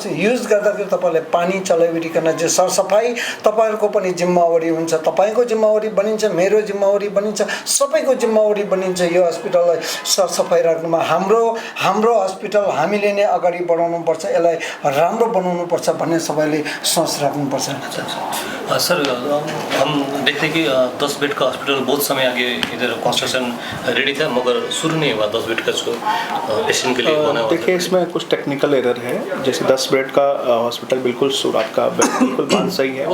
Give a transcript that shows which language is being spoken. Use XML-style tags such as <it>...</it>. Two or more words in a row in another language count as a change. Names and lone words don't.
<ne>युज गर्दाखेरि तपाईँले पानी चलाइवरिकन चाहिँ सरसफाइ तपाईँहरूको पनि जिम्मेवारी हुन्छ, तपाईँको जिम्मेवारी बनिन्छ, मेरो जिम्मेवारी बनिन्छ हुन्छ, सबैको जिम्मेवारी बनिन्छ यो हस्पिटललाई सरसफाइ राख्नुमा। हाम्रो हस्पिटल हामीले नै अगाडि बढाउनुपर्छ, यसलाई राम्रो बनाउनुपर्छ भन्ने सबैले सोच राख्नुपर्छ।</ne> <hi>सर, हम देखते कि 10 बेड का हॉस्पिटल बहुत समय आगे इधर</hi> <en>construction ready</en> <hi>था, मगर शुरू नहीं हुआ 10 बेड का जो पेशेंट के लिए बना हुआ। देखिए, इसमें कुछ</hi> <en>technical error</en> <hi>है। जैसे 10 बेड का हॉस्पिटल बिल्कुल आपका बिल्कुल बात सही है।</hi>